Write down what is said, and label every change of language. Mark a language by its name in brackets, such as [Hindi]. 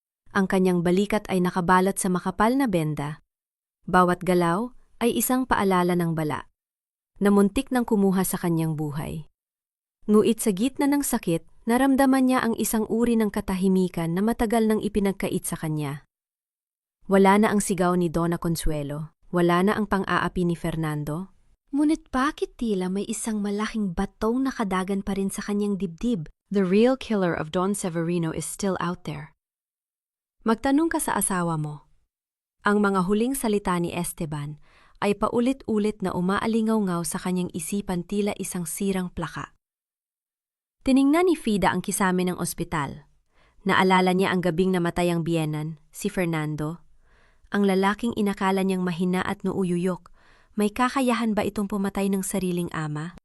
[Filipino] Ang kanyang balikat ay nakabalot sa makapal na benda. Bawat galaw ay isang paalala ng bala, na muntik nang kumuha sa kanyang buhay. Ngunit sa gitna ng sakit, naramdaman niya ang isang uri ng katahimikan na matagal nang ipinagkait sa kanya. Wala na ang sigaw ni Donna Consuelo, wala na ang pang-aapi ni Fernando. Ngunit bakit tila may isang malaking batong nakadagan pa rin sa kanyang dibdib? [English] The real killer of Don Severino is still out there. [Filipino] Magtanong ka sa asawa mo. Ang mga huling salita ni Esteban ay paulit-ulit na umaalingaw-ngaw sa kanyang isipan, tila isang sirang plaka. Tiningnan ni Frida ang kisame ng ospital. Naalala niya ang gabing namatay ang biyenan, si Fernando. Ang lalaking inakala niyang mahina at nuuyuyok. May kakayahan ba itong pumatay ng sariling ama?